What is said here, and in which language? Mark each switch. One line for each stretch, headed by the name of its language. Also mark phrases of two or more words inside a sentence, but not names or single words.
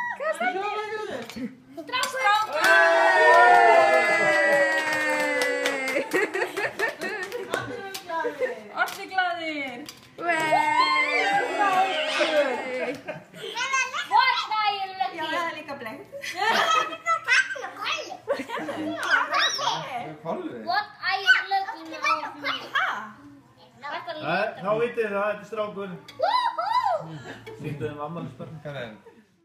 Icelandic: Allir glaðir. Já, það er líka bleikt.
English: What are you looking at me?
Icelandic: Þá vitið þið það, þetta er strákur. Sýndu þeim afmælisbarn. Hvað er það?